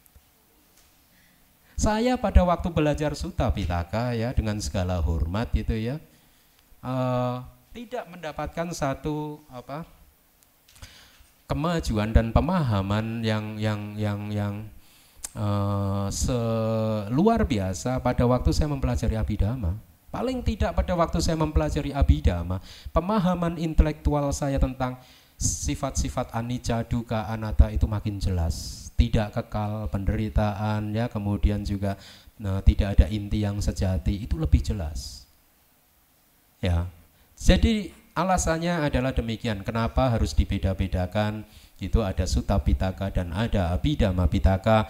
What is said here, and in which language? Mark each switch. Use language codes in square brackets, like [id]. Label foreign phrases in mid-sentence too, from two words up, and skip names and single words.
[id] Saya pada waktu belajar Sutta Pitaka ya, dengan segala hormat gitu ya, tidak mendapatkan satu kemajuan dan pemahaman yang luar biasa pada waktu saya mempelajari Abhidhamma. Paling tidak pada waktu saya mempelajari Abhidhamma, pemahaman intelektual saya tentang sifat-sifat anicca, dukkha, anatta itu makin jelas. Tidak kekal, penderitaan ya, kemudian juga tidak ada inti yang sejati, itu lebih jelas. Ya. Jadi alasannya adalah demikian. Kenapa harus dibeda-bedakan? Itu ada Sutta Pitaka dan ada Abhidhamma Pitaka.